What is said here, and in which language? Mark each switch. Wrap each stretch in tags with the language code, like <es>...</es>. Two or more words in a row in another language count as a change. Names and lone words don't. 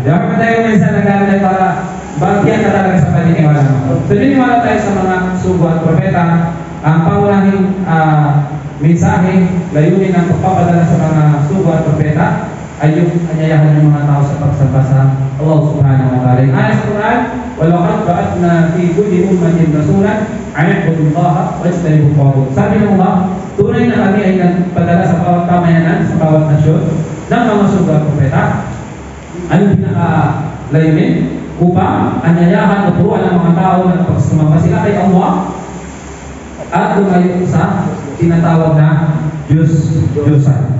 <tl>Di ba pa tayo minsan nag-aalay para bagyan ka talaga sa paniniwala mo. So, niniwala tayo sa mga sugo at propeta. Ang pangunahing mensahe, layunin ng pagpapadala sa mga sugo at propeta ay yung anyayahan ng mga tao sa pagsamba sa Allah</tl> <ar>سبحانه وتعالى.</ar> <tl>Ayon sa Quran,</tl> <ar>وَلَقَدْ بَعَثْنَا فِي كُلِّ أُمَّةٍ رَسُولًا أَنِ اعْبُدُوا اللَّهَ وَاجْتَنِبُوا الطَّاغُوتَ.</ar> <tl>Sabi ng Allah, tunay na kami ay nagpadala sa bawat pamayanan, sa bawat nasyon, ng mga sugo at propeta. Anong pinaka-layunin? Upang anyayahan o turuan ng mga tao na pagsumamba sila kay Allah at lumayo sa tinatawag na Diyosan.</tl>